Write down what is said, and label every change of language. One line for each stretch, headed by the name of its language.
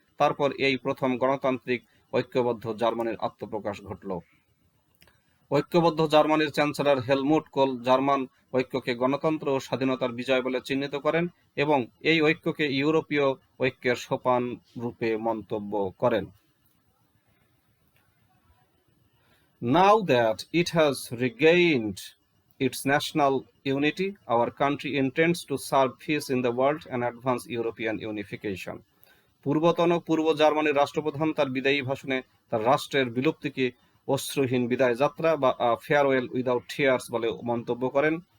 Bangla: তারপর এই প্রথম গণতান্ত্রিক ঐক্যবদ্ধ জার্মানির আত্মপ্রকাশ ঘটল। ঐক্যবদ্ধ জার্মানির চ্যান্সেলর হেলমুট কোল জার্মান ঐক্যকে গণতন্ত্র ও স্বাধীনতার বিজয় বলে চিহ্নিত করেন এবং এই ঐক্যকে ইউরোপীয় ঐক্যের সোপান রূপে মন্তব্য করেন।
English: Now that it has regained its national unity, our country intends to serve peace in the world and advance European unification.
Bangla: পূর্বতন পূর্ব জার্মানির রাষ্ট্রপ্রধান তার বিদায়ী ভাষণে তার রাষ্ট্রের বিলুপ্তিকে অশ্রুহীন বিদায় যাত্রা বা
English: farewell without tears
Bangla: বলে মন্তব্য করেন।